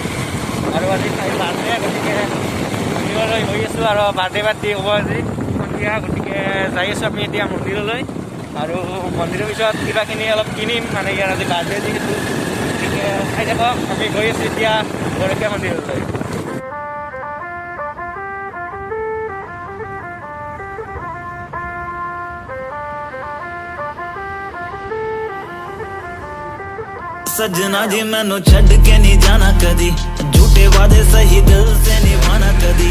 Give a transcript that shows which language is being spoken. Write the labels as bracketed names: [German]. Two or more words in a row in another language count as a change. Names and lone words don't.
[Assamese] আৰু আজি বাৰ্থডে, গতিকে মন্দিৰলৈ গৈ আছোঁ আৰু [English] birthday party [Assamese] হ'ব আজি সন্ধিয়া। গতিকে যাই আছোঁ আমি এতিয়া মন্দিৰলৈ। আৰু মন্দিৰৰ পিছত কিবাখিনি অলপ কিনিম, মানে ইয়াৰ আজি বাৰ্থডে যিহেতু। গতিকে চাই থাকক, আমি গৈ আছোঁ এতিয়া গৰখীয়া মন্দিৰলৈ। [Punjabi] ਸਜਣਾ ਜੀ ਮੈਨੂੰ ਛੱਡ ਕੇ ਨਹੀਂ ਜਾਣਾ ਕਦੀ, ਝੂਠੇ ਵਾਦੇ ਸਹੀ ਦਿਲ ਸੇ ਨਿਭਾਣਾ ਕਦੀ,